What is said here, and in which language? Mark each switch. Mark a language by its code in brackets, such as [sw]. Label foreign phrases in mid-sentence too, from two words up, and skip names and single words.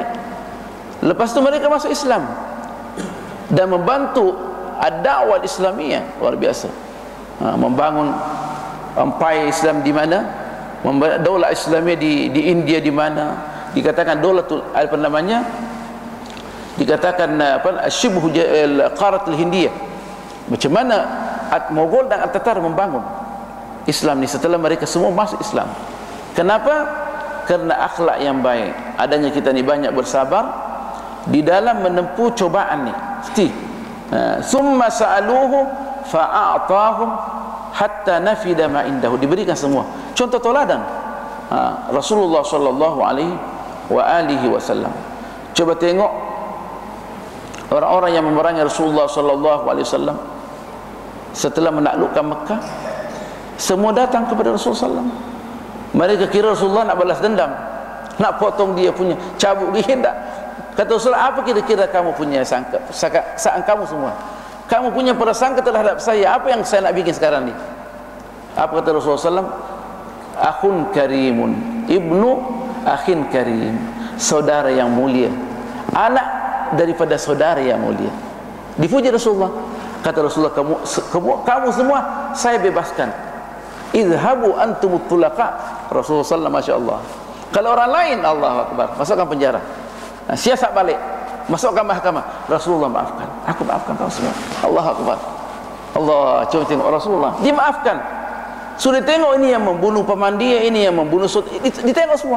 [ms] Lepas itu mereka masuk Islam dan membantu [ar] الدعوة الإسلامية [ms] luar biasa. Membangun empire Islam di mana, [ar] دولة إسلامية [ms] di India di mana, dikatakan daulatul apa namanya, dikatakan [ar] شبه القارة الهندية. [ms] Macam mana Mughal dan At-Tatar membangun Islam ni setelah mereka semua masuk Islam. Kenapa? Kerana akhlak yang baik. Adanya kita ni banyak bersabar di dalam menempuh cobaan ni. [ar] ثم سألوه فأعطاهم حتى نفد ما عنده. [ms] Diberikan semua contoh teladan Rasulullah [ar] صلى الله عليه وسلم. [ms] Coba tengok orang-orang yang memerangi Rasulullah [ar] صلى الله عليه وسلم [ms] setelah menaklukkan Mekah, semua datang kepada Rasulullah SAW. Mereka kira Rasulullah nak balas dendam, nak potong dia punya, cabut gigi. Tak. Kata Rasulullah, apa kira-kira kamu punya sangka kamu semua? Kamu punya prasangka terhadap saya, apa yang saya nak bikin sekarang ni? Apa kata Rasulullah SAW? [ar] أخ كريم، ابن أخ كريم, [ms] saudara yang mulia, anak daripada saudara yang mulia. Dipuji Rasulullah. Kata Rasulullah, kamu semua saya bebaskan. [ar] اذهبوا أنتم الطلقاء. Rasulullah SAW, ما شاء الله. [ms] Kalau orang lain, [ar] الله أكبر, [ms] masukkan penjara, siasat balik, masukkan mahkamah. Rasulullah maafkan, aku maafkan kau semua. [ar] الله أكبر. [ms] Allah, coba tengok Rasulullah dimaafkan. Sudah tengok ini yang membunuh peman dia, ini yang membunuh ditengok semua.